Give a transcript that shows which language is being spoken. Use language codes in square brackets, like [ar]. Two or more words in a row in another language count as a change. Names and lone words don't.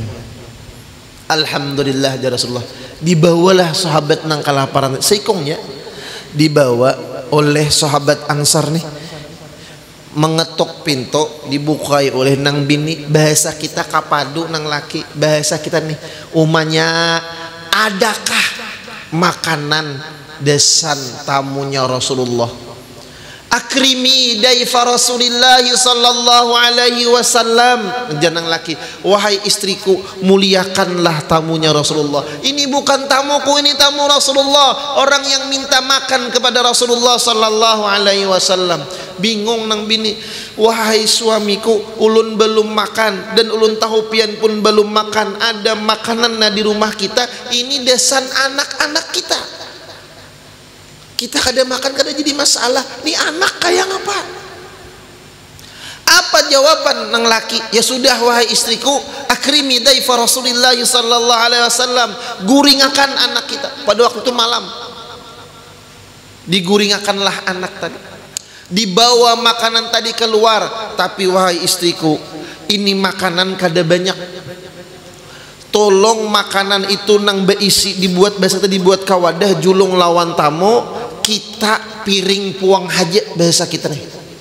[bjn] Alhamdulillah ya Rasulullah. Dibawalah sahabat nang kelaparan, seikongnya dibawa oleh sahabat Ansar nih, mengetuk pintu, dibukai oleh nang bini. Bahasa kita kapadu nang laki, bahasa kita nih umanya, adakah makanan desan tamunya Rasulullah? [ar] أكرمي ضيف رسول الله صلى الله عليه وسلم. [bjn] Janang laki, wahai istriku, muliakanlah tamunya Rasulullah. [id] Ini bukan tamuku, ini tamu Rasulullah, orang yang minta makan kepada Rasulullah [ar] صلى الله عليه وسلم. [bjn] Bingung nang bini, wahai suamiku, ulun belum makan dan ulun tahu pian pun belum makan. Ada makanan di rumah kita, ini desan anak-anak kita. Kita kada makan, kada jadi masalah. Ini anak kayak apa? Apa jawaban nang laki? [id] Ya sudah wahai istriku, [ar] أكرمي ضيف رسول الله صلى الله عليه وسلم. [bjn] Guringakan anak kita. Pada waktu itu malam, diguringakanlah anak tadi. Dibawa makanan tadi keluar, tapi wahai istriku, ini makanan kada banyak. Tolong makanan itu nang beisi dibuat, bahasa tadi dibuat kawadah julung lawan tamu, kita piring puang haja bahasa kita nih.